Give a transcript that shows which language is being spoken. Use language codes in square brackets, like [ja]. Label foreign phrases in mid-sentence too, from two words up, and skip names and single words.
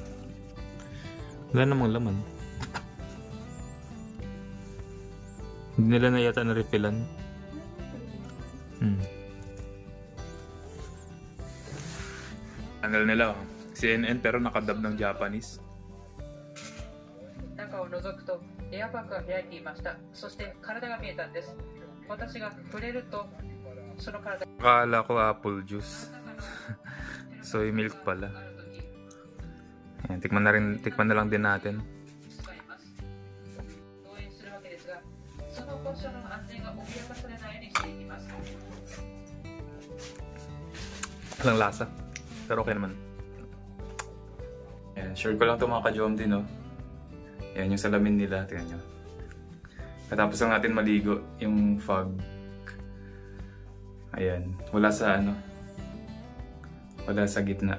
[tl] Wala namang laman. Hindi nila na yata na-refillan. Channel nila oh. CNN pero nakadub ng Japanese. [ja] 中を覗くとエアパックが開いていました。そして体が見えたんです。私が触れるとその体が [tl] Akala ko [en] apple juice. Soy milk [tl] pala. Ayan, tikman na lang din natin. [ja] 使います。応援するわけですが、その場所の安全が脅かされないようにしていきます。 [tl] Walang lasa. Pero okay naman. Ayan, share ko lang ito mga ka-jom din, no? Ayan yung salamin nila. Tingnan nyo. Katapos lang natin maligo yung fog. Ayan. Wala sa ano. Wala sa gitna.